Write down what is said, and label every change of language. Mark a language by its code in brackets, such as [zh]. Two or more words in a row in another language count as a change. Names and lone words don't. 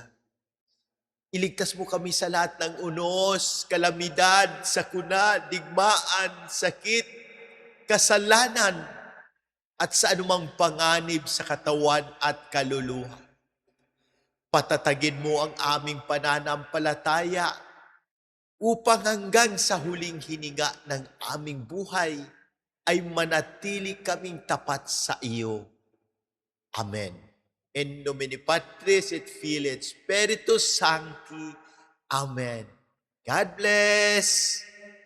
[tl] Iligtas mo kami sa lahat ng unos, kalamidad, sakuna, digmaan, sakit, kasalanan, at sa anumang panganib sa katawan at kaluluwa. Patatagin mo ang aming pananampalataya upang hanggang sa huling hininga ng aming buhay ay manatili kaming tapat sa iyo. Amen. [la] In nomine Patris et Filii et Spiritus Sancti. [en] Amen. God bless.